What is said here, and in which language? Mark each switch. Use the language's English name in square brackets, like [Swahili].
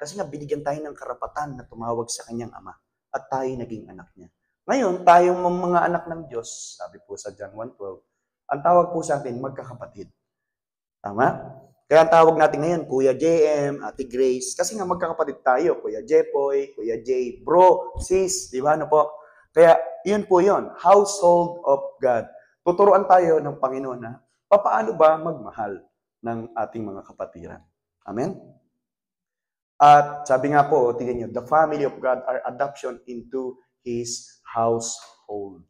[Filipino] Kasi nga binigyan tayo ng karapatan na tumawag sa kanyang ama at tayo naging anak niya. Ngayon, tayong mga anak ng Diyos, sabi po sa John 1:12, ang tawag po sa atin, magkakapatid. Tama? Kaya ang tawag natin ngayon, Kuya JM, Ate Grace, kasi nga magkakapatid tayo, Kuya Jepoy, Kuya J, bro, sis, di ba? Ano po? Kaya, yun po yun, [English] household of God. [Filipino] Tuturuan tayo ng Panginoon na paano ba magmahal ng ating mga kapatiran. Amen? At sabi nga po, tingnan nyo, [English] the family of God are adoption into His household.